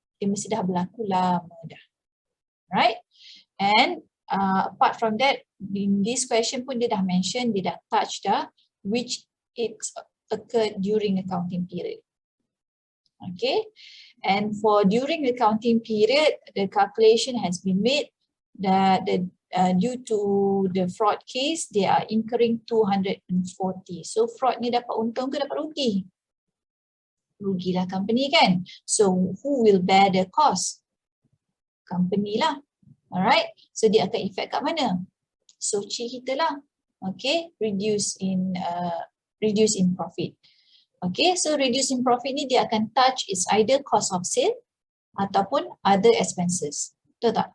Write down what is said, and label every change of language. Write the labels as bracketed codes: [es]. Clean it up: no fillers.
[ms] Dia mesti dah berlaku lama dah. [en] Right? And apart from that, in this question [ms] pun dia dah mention, dia dah touch dah, [en] which it's occurred during accounting period. Okay, and for during the accounting period, the calculation has been made that due to the fraud case, they are incurring 240. [ms] So fraud ni dapat untung ke dapat rugi? Rugilah company kan? [en] So who will bear the cost? [ms] Company lah. [en] Alright, so [ms] dia akan effect kat mana? Soci kita lah. [en] Okay, reduce in profit. Okay, so reducing profit [ms] ni dia akan [en] touch is either cost of sale [ms] ataupun [en] other expenses. [ms] Betul tak?